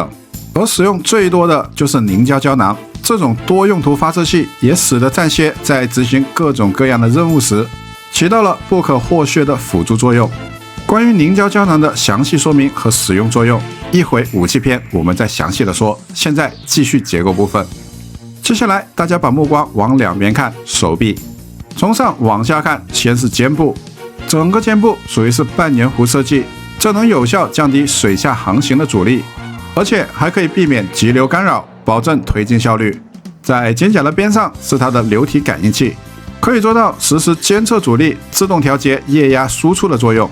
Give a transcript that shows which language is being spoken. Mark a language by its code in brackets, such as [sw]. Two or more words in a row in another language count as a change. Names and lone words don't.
[zh] 而使用最多的就是凝膠膠囊，這種多用途發射器也使得戰靴在執行各種各樣的任務時，起到了不可或缺的輔助作用。關於凝膠膠囊的詳細說明和使用作用，一會武器篇我們再詳細的說。現在繼續結構部分。接下來大家把目光往兩邊看，手臂。從上往下看，先是肩部。整个肩部属于是半圆弧设计，这能有效降低水下航行的阻力，而且还可以避免急流干扰，保证推进效率。在肩胛的边上是它的流体感应器，可以做到实时监测阻力、自动调节液压输出的作用。